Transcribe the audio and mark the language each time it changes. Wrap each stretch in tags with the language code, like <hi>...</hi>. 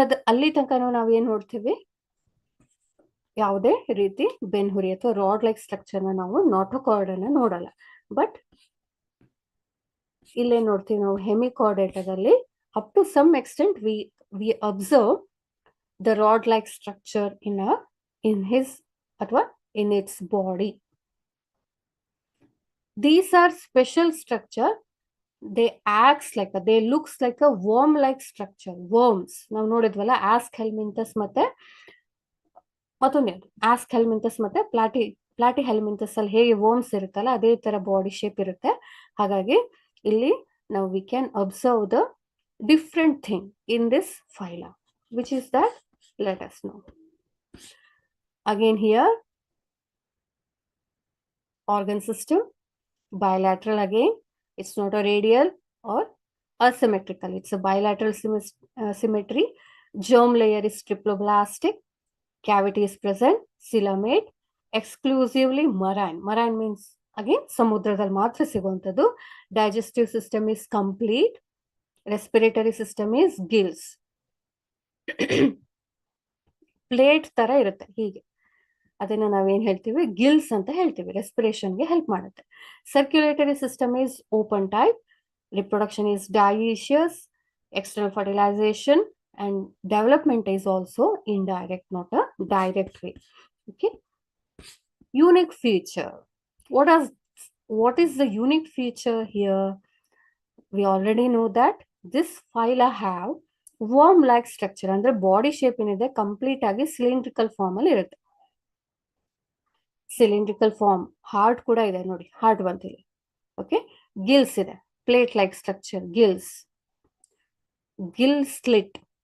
<kn>ಅಲ್ಲಿ ತನಕ ನಾವು ಏನ್ ನೋಡ್ತೀವಿ, ಯಾವುದೇ ರೀತಿ ಬೆನ್ಹುರಿ ಅಥವಾ ರಾಡ್ ಲೈಕ್ ಸ್ಟ್ರಕ್ಚರ್ ನಾವು ನಾಟೋಕಾರ್ಡ್ ಅನ್ನ ನೋಡಲ್ಲ.</kn> <en>but</en> <kn>ಇಲ್ಲೇ ನೋಡ್ತೀವಿ ನಾವು ಹೆಮಿಕಾರ್ಡೇಟದಲ್ಲಿ</kn> <en>Up to some extent we observe the rod like structure in his ಅಥವಾ in it's body. These are special structure. They looks like a worm like structure.</en> <kn>Worms ನಾವು ನೋಡಿದ್ವಲ್ಲ, ಆಸ್ಕ್-ಹೆಲ್ಮಿಂಥಸ್ ಮತ್ತೆ ಮತ್ತೊಂದು ಆಸ್ಕ್-ಹೆಲ್ಮಿಂಥಸ್ ಮತ್ತೆ ಪ್ಲಾಟಿ-ಹೆಲ್ಮಿಂಥಸ್ ಅಲ್ಲಿ ಹೇಗೆ ವರ್ಮ್ಸ್ ಇರುತ್ತಲ್ಲ ಅದೇ ತರ ಬಾಡಿ ಶೇಪ್ ಇರುತ್ತೆ. ಹಾಗಾಗಿ ಇಲ್ಲಿ ನಾವು</kn> <en>We can observe the different thing in this phyla, which is that let us know. Again here organ system, bilateral again, it's not a radial or asymmetrical, it's a bilateral symmetry. Germ layer is triploblastic, cavity is present, coelomate, exclusively marine. Marine means again</en> <kn>samudradalli ಮಾತ್ರ ಸಿಗುವಂತದ್ದು.</kn> <en>Digestive system is complete, respiratory system is gills.</en> <kn>Plate ತರ ಇರುತ್ತೆ ಹೀಗೆ, ಅದನ್ನ ನಾವೇನ್ ಹೇಳ್ತೀವಿ, Gilles ಅಂತ ಹೇಳ್ತೀವಿ. ರೆಸ್ಪಿರೇಷನ್ಗೆ help ಮಾಡುತ್ತೆ.</kn> <en>Circulatory system is open type, reproduction is dioecious, external fertilisation and development is also indirect, not a direct way. Okay. Unique feature. What is the unique feature here? We already know that this phyla have worm like structure,</en> <kn>ಅಂದ್ರೆ body shape ಏನಿದೆ complete ಆಗಿ cylindrical form ಅಲ್ಲಿ ಇರುತ್ತೆ. Cylindrical form, heart ಕೂಡ ಇದೆ ನೋಡಿ, heart ಬಂತಿದೆ. Okay, Gilles ಇದೆ, plate like structure, Gilles, Gill slit.</kn>